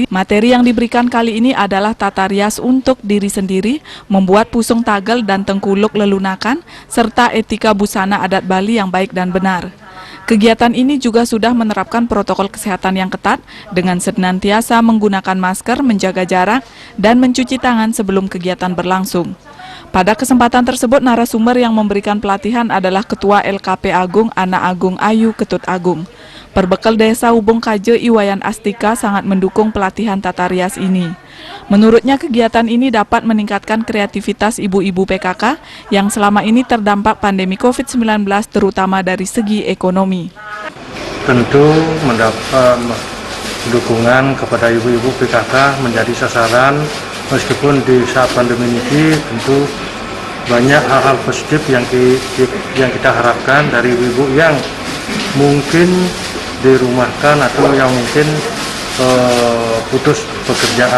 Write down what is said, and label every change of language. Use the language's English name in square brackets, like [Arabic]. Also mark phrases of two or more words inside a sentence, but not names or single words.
[Indonesian] Materi yang diberikan kali ini adalah tata rias untuk diri sendiri, membuat pusung tagel dan tengkuluk lelunakan, serta etika busana adat Bali yang baik dan benar. Kegiatan ini juga sudah menerapkan protokol kesehatan yang ketat dengan senantiasa menggunakan masker, menjaga jarak, dan mencuci tangan sebelum kegiatan berlangsung. Pada kesempatan tersebut, narasumber yang memberikan pelatihan adalah Ketua LKP Agung, Anak Agung Ayu Ketut Agung. Perbekal Desa Ubung Kaje, Iwayan Astika sangat mendukung pelatihan tata rias ini. Menurutnya kegiatan ini dapat meningkatkan kreativitas ibu-ibu PKK yang selama ini terdampak pandemi COVID-19 terutama dari segi ekonomi. Tentu mendapat dukungan kepada ibu-ibu PKK menjadi sasaran meskipun di saat pandemi ini tentu banyak hal-hal positif yang kita harapkan dari ibu-ibu yang mungkin dirumahkan atau yang mungkin putus pekerjaan.